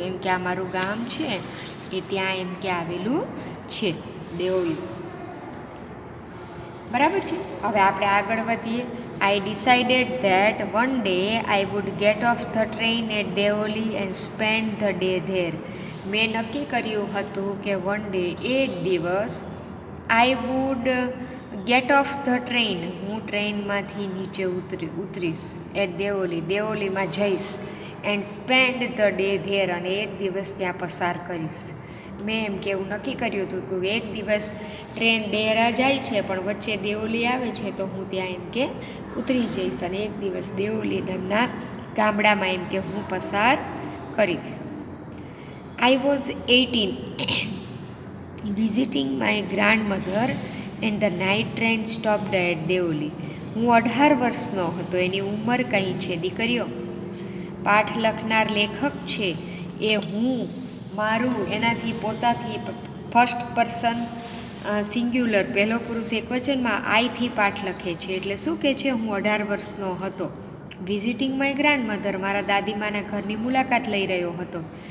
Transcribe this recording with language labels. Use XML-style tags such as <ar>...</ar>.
<gu>એમ કે આ મારું ગામ છે એ ત્યાં એમ કે આવેલું છે, દેઓલી. બરાબર છે. હવે આપણે આગળ વધીએ.</gu> <en>I decided that one day I would get off the train at Deoli and spend the day there.</en> <gu>મેં નક્કી કર્યું હતું કે</gu> <en>one day,</en> <gu>એક દિવસ,</gu> <en>I would get off the train,</en> <gu>હું ટ્રેનમાંથી નીચે ઉતરીશ, એટ દેઓલીમાં જઈશ,</gu> <en>and spend the day there,</en> <gu>અને એક દિવસ ત્યાં પસાર કરીશ. મેં એમ કે એવું નક્કી કર્યું હતું કે એક દિવસ ટ્રેન દેહરા જાય છે પણ વચ્ચે દેઓલી આવે છે તો હું ત્યાં એમ કે ઉતરી જઈશ અને એક દિવસ દેઓલી નામના ગામડામાં એમ કે હું પસાર કરીશ.</gu> <en>I was 18 visiting my grandmother and the night train stopped at Deoli.</en> <gu>હું 18 વર્ષનો હતો. એની ઉંમર કંઈ છે દીકરીઓ? પાઠ લખનાર લેખક છે એ હું, મારું, એનાથી પોતાથી ફર્સ્ટ પર્સન સિંગ્યુલર, પહેલો પુરુષ એકવચનમાં આઈથી પાઠ લખે છે. એટલે શું કહે છે? હું 18 વર્ષનો હતો.</gu> <en>visiting my grandmother,</en> <gu>મારા દાદીમાના ઘરની મુલાકાત લઈ રહ્યો હતો.</gu>